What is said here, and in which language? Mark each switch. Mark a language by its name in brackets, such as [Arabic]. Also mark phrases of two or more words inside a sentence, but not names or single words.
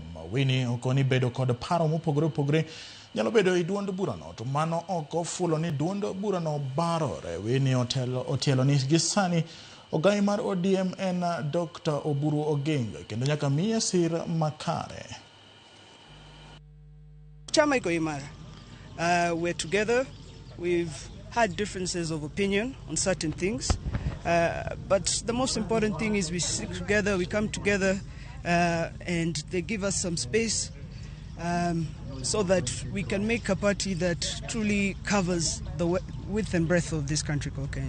[Luo (Kenya and Tanzania)] Winnie okoni bedo kod paro mopogore nyalo bedo e duond burano, to mano oko fulo ni duond burano barore. Winnie otielo ni gisani ogai mar ODM en Dr. Oburu Oginga kendo nyaka miye sir makare. [Swahili] Chama iko imara. [English] We're together. We've had differences of opinion on certain things. But the most important thing is we stick together, we come together, and they give us some space so that we can make a party that truly covers the width and breadth of this country called Kenya.